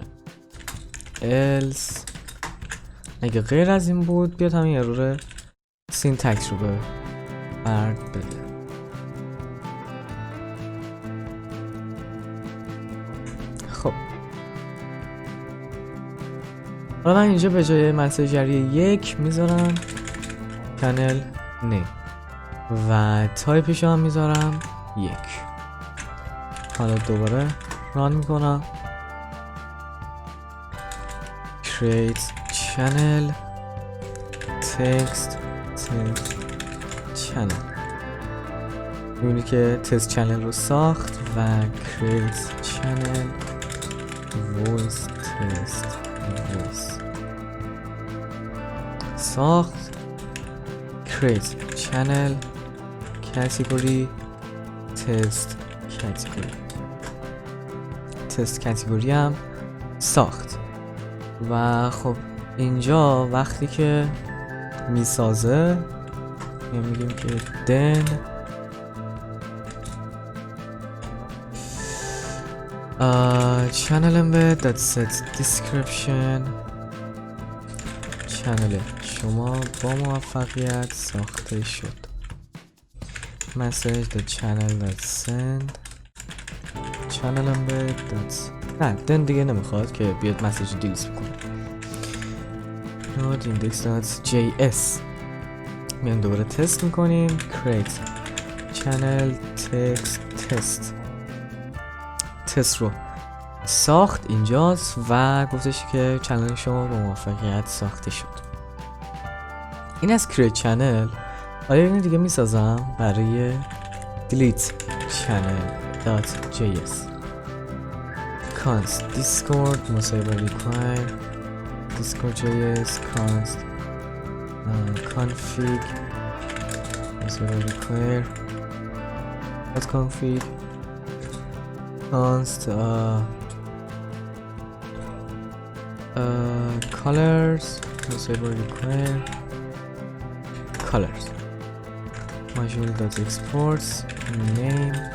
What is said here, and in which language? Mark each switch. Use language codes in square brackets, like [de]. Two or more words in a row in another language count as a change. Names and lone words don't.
[fa] else اگه غیر از این بود بیاد همین ارور سینتکس رو به فرد بده. خب حالا من اینجا به جای مسیجری 1 میذارم [en] channel name [fa] و تایپش هم میذارم 1. حالا دوباره ران میکنم [en] create channel text channel. [fa] میبینی که تست چنل رو ساخت و [en] create channel voice test voice [fa] ساخت [en] create channel category test category [fa] تست کاتگوری هم ساخت. و خب اینجا وقتی که میسازه میگیم که [en] then channel embed that set description. [fa] چنل شما با موفقیت ساخته شد. [en] message the channel that send channel embed that [fa] نه دن دیگه نمیخواد که بیاد مسیج دیلیت بکنه. node index.js میایم دوباره تست میکنیم. [en] create channel [fa] text تست رو ساخت اینجاست و گفتش که چنل شما با موفقیت ساخته شد. این از [en] create channel. [fa] حالا این دیگه میسازم برای [en] delete channel.js const [fa] دیسکورد مسایبه [en] require دیسکورد.js const config [fa] مسایبه [en] require .config const colors مسایبه require colors module.exports name